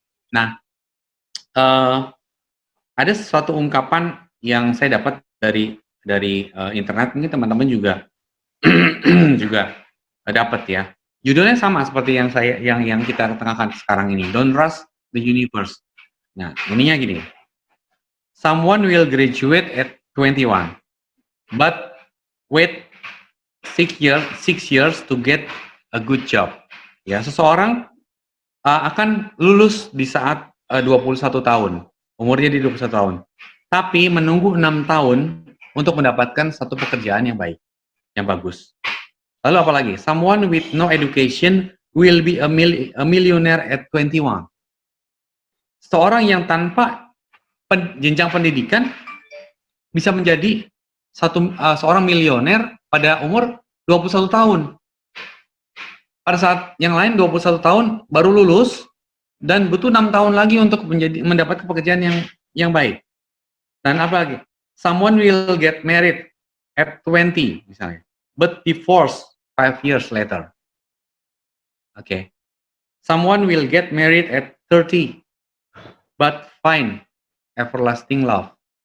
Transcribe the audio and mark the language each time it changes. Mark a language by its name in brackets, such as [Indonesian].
[Indonesian] Nah ada sesuatu ungkapan yang saya dapat dari internet, mungkin teman-teman juga juga dapat ya. Judulnya sama seperti yang kita tengahkan sekarang ini, [English] Don't Rush the Universe. [Indonesian] Nah, ininya gini. [English] Someone will graduate at 21, but wait 6 years to get a good job. [Indonesian] Ya, seseorang akan lulus di saat 21 tahun. Umurnya di 21 tahun. Tapi menunggu 6 tahun untuk mendapatkan satu pekerjaan yang baik, yang bagus. Lalu apa lagi? [English] Someone with no education will be a millionaire at 21. [Indonesian] Seorang yang tanpa jenjang pendidikan bisa menjadi seorang milioner pada umur 21 tahun. Pada saat yang lain 21 tahun baru lulus dan butuh 6 tahun lagi untuk mendapatkan pekerjaan yang baik. Dan apa lagi? [English] Someone will get married at 20 [Indonesian] misalnya, [English] but divorced 5 years later. Okay. Someone will get married at 30, but find everlasting love.